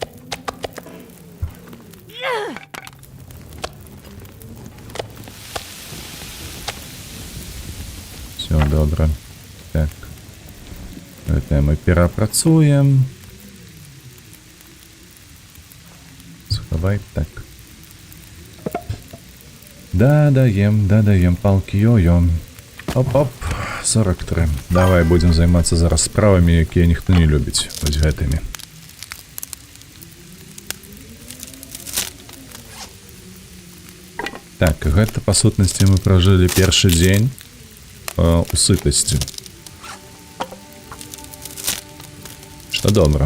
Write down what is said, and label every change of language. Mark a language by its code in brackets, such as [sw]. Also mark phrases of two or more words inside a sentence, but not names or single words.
[uk] Все добре. Так. [be] Гэта мы перапрацуем. Схавай так. Дадаем палки йо-йо. Оп-оп. 43. Давай будем займацца зараз справамі, якія ніхто не любіць. Вось гэтымі. Так, гэта па сутнасці мы пражылі першы дзень у сытасці. Што добра.